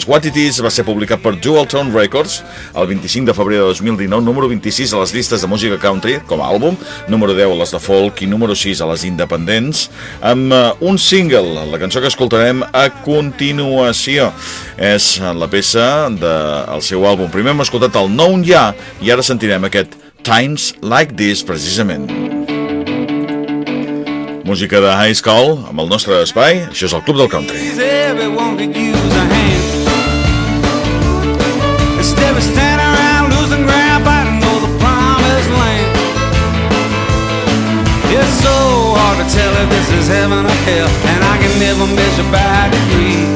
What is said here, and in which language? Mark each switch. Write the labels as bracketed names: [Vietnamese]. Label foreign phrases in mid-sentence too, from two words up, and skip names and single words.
[Catalan] What It Is va ser publicat per Jewel Tone Records el 25 de febrer de 2019, número 26 a les llistes de música country com a àlbum, número 10 a les de folk i número 6 a les independents, amb un single, la cançó que escoltarem a continuació. És la peça del seu àlbum. Primer hem escoltat el Known Ja i ara sentirem aquest Times Like This, precisament. Música de High School amb el nostre espai. Això és el Club del Country. [English] Everyone could use a hand. Instead of standing around losing ground, fighting over the promised land. It's so hard to tell if this is heaven or hell, and I can never measure by degrees.